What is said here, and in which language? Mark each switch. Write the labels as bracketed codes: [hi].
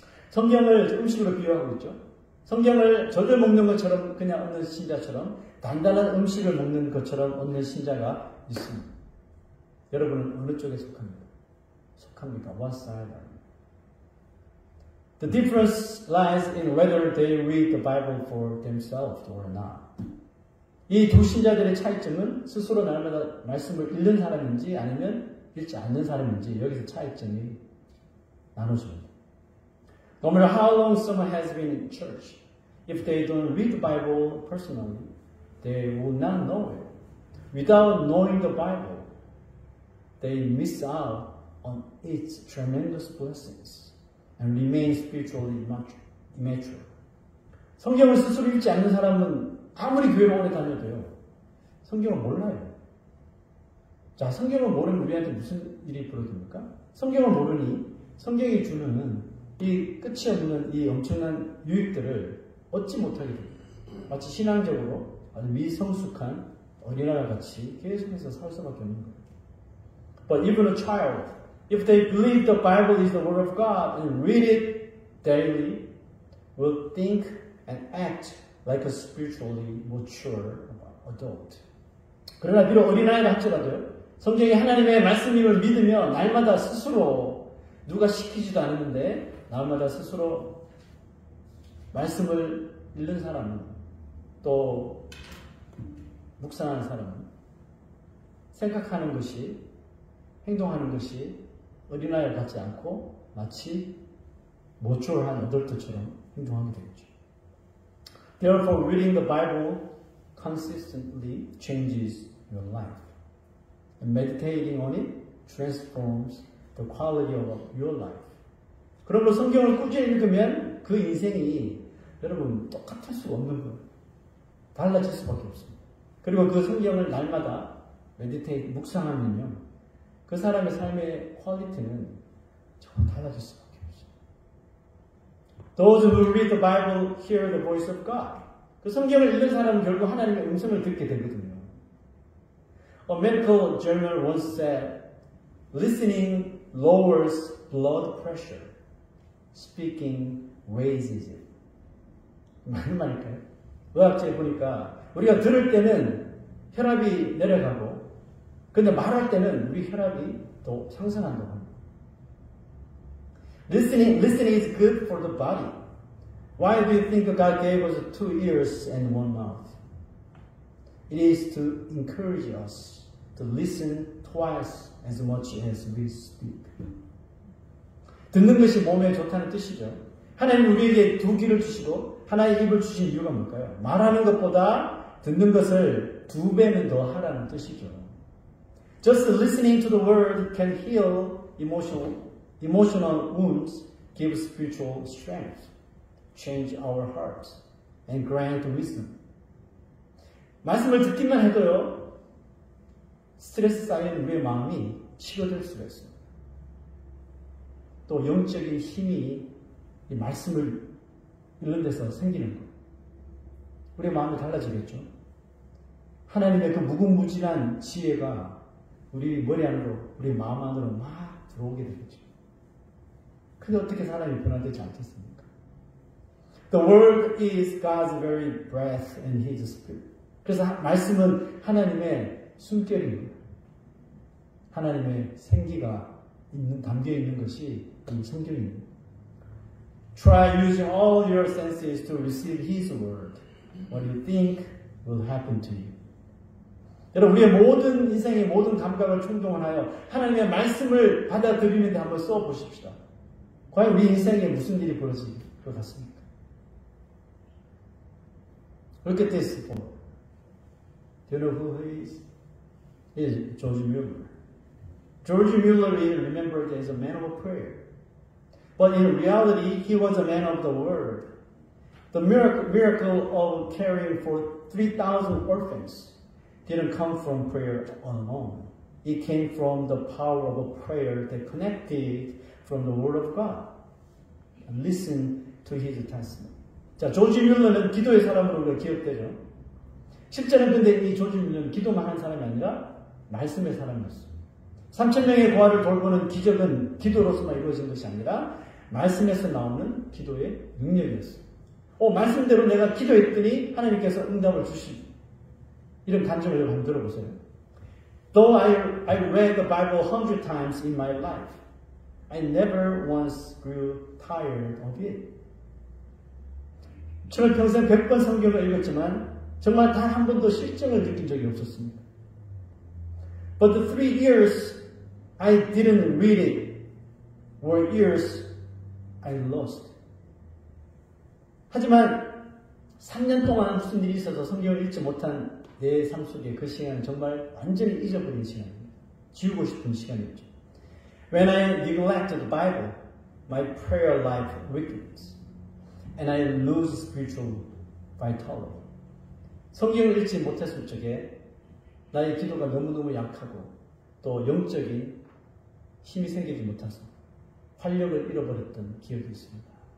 [ko] 성경을 음식으로 비유하고 있죠. 성경을 젖을 먹는 것처럼 그냥 얻는 신자처럼 단단한 음식을 먹는 것처럼 얻는 신자가 있습니다. 여러분은 어느 쪽에 속합니까? [en] What side are you? The difference lies in whether they read the Bible for themselves or not. [ko] 이 두 신자들의 차이점은 스스로 날마다 말씀을 읽는 사람인지 아니면 읽지 않는 사람인지 여기서 차이점이 나눠집니다. [en] No matter how long someone has been in church, if they don't read the Bible personally, they will not know it. Without knowing the Bible, they miss out on its tremendous blessings and remain spiritually immature. [ko] 성경을 스스로 읽지 않는 사람은 아무리 교회를 오래 다녀도요, 성경을 몰라요. 자, 성경을 모르면 우리한테 무슨 일이 벌어집니까? 성경을 모르니 성경이 주는 이 끝이 없는 이 엄청난 유익들을 얻지 못하게 됩니다. 마치 신앙적으로 아주 미성숙한 어린아이와 같이 계속해서 살 수밖에 없는 거예요. [en] But even a child, if they believe the Bible is the Word of God and read it daily, will think and act like a spiritually mature adult. [ko] 그러나 비록 어린아이라 할지라도요, 성경이 하나님의 말씀임을 믿으며 날마다 스스로 누가 시키지도 않았는데 날마다 스스로 말씀을 읽는 사람은 또 묵상하는 사람은 생각하는 것이 행동하는 것이 어린아이와 같지 않고 마치 모초한 어덜트처럼 행동하게 되겠죠. [en] Therefore, reading the Bible consistently changes your life. And meditating on it transforms the quality of your life. [ko] 그러므로 성경을 꾸준히 읽으면 그 인생이 여러분 똑같을 수가 없는 거예요. 달라질 수밖에 없습니다. 그리고 그 성경을 날마다 묵상하면요, 그 사람의 삶의 퀄리티는 정말 달라질 수밖에 없어요. [en] Those who read the Bible hear the voice of God. [ko] 그 성경을 읽는 사람은 결국 하나님의 음성을 듣게 되거든요. [en] A medical journal once said, listening lowers blood pressure. Speaking raises it. [ko] 맞는 말일까요? 의학자에 보니까 우리가 들을 때는 혈압이 내려가고, 근데 말할 때는 우리 혈압이 또 상승한다고 합니다. [en] Listening is good for the body. Why do you think God gave us 2 ears and 1 mouth? It is to encourage us to listen twice as much as we speak. [ko] 듣는 것이 몸에 좋다는 뜻이죠. 하나님 우리에게 2 귀를 주시고 하나의 입을 주신 이유가 뭘까요? 말하는 것보다 듣는 것을 2배는 더 하라는 뜻이죠. [en] Just listening to the word can heal emotional wounds, give spiritual strength, change our hearts, and grant wisdom. [ko] 말씀을 듣기만 해도요, 스트레스 쌓인 우리의 마음이 치료될 수가 있습니다. 또 영적인 힘이 이 말씀을 읽는 데서 생기는 거예요. 우리의 마음이 달라지겠죠. 하나님의 그 무궁무진한 지혜가 우리 머리 안으로, 우리 마음 안으로 막 들어오게 되겠죠. 근데 어떻게 사람이 변화되지 않겠습니까? [en] The word is God's very breath and His spirit. [ko] 그래서 말씀은 하나님의 숨결입니다. 하나님의 생기가 담겨 있는 것이 이 성경입니다. [en] Try using all your senses to receive His word. What you think will happen to you. [ko] 여러분, 우리의 모든 인생의 모든 감각을 충동하여 하나님의 말씀을 받아들이는데 한번 써보십시다. 과연 우리 인생에 무슨 일이 벌어질 것 같습니까? [en] Look at this book. Do you know who he is? He is George Mueller. George Mueller is remembered as a man of prayer. But in reality, he was a man of the word. The miracle of caring for 3,000 orphans didn't come from prayer alone. It came from the power of a prayer that connected from the Word of God. And listen to his testimony. [ko] 자, 조지 뮬러는 기도의 사람으로 우리가 기억되죠. 실제는 근데 이 조지 뮬러는 기도만 하는 사람이 아니라 말씀의 사람이었어요. 3,000명의 고아를 돌보는 기적은 기도로서만 이루어진 것이 아니라 말씀에서 나오는 기도의 능력이었어요. 말씀대로 내가 기도했더니 하나님께서 응답을 주시고 이런 간증을 여러분 한번 들어보세요. [en] Though I read the Bible 100 times in my life, I never once grew tired of it. [ko] 저는 평생 100번 성경을 읽었지만 정말 단 한 번도 실증을 느낀 적이 없었습니다. [en] But the 3 years I didn't read it were years I lost. [ko] 하지만 3년 동안 무슨 일이 있어서 성경을 읽지 못한 내 삶 속에 그 시간은 정말 완전히 잊어버린 시간입니다. 지우고 싶은 시간이었죠. [en] When I neglect the Bible, my prayer life weakens, and I lose spiritual vitality. [ko] 성경을 읽지 못했을 적에 나의 기도가 너무너무 약하고 또 영적인 힘이 생기지 못해서 활력을 잃어버렸던 기억이 있습니다.